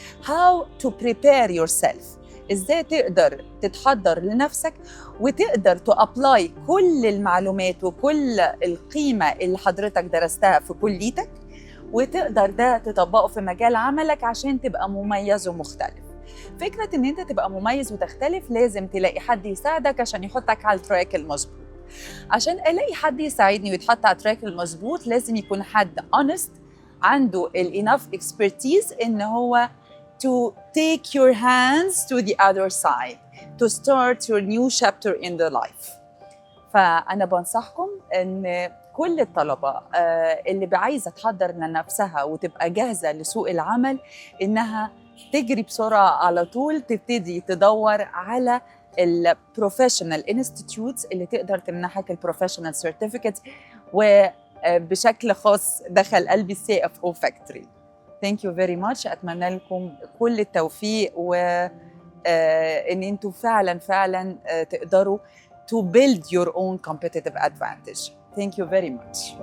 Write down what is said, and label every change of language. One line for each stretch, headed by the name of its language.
English: How to prepare yourself،
Arabic: إزاي تقدر تتحضر لنفسك وتقدر تأبلاي كل المعلومات وكل القيمة اللي حضرتك درستها في كليتك، وتقدر ده تطبقه في مجال عملك عشان تبقى مميز ومختلف. فكرة إن أنت تبقى مميز وتختلف لازم تلاقي حد يساعدك عشان يحطك على التراك المظبوط. عشان ألاقي حد يساعدني ويتحط على التراك المظبوط لازم يكون حد
English: honest،
Arabic: عنده
English: enough expertise
Arabic: إن هو
English: to take your hands to the other side to start your new chapter in the life.
Arabic: فأنا بنصحكم إن كل الطلبة اللي عايزة تحضر لنفسها وتبقى جاهزة لسوق العمل إنها تجري بسرعة على طول تبتدي تدور على البروفيشنال انستيتيوتس اللي تقدر تمنحك البروفيشنال سيرتيفيكت، وبشكل خاص دخل قلبي CFO Factory.
English: Thank you very much.
Arabic: أتمنى لكم كل التوفيق وإن أنتوا فعلا تقدروا
English: to build your own competitive advantage. Thank you very much.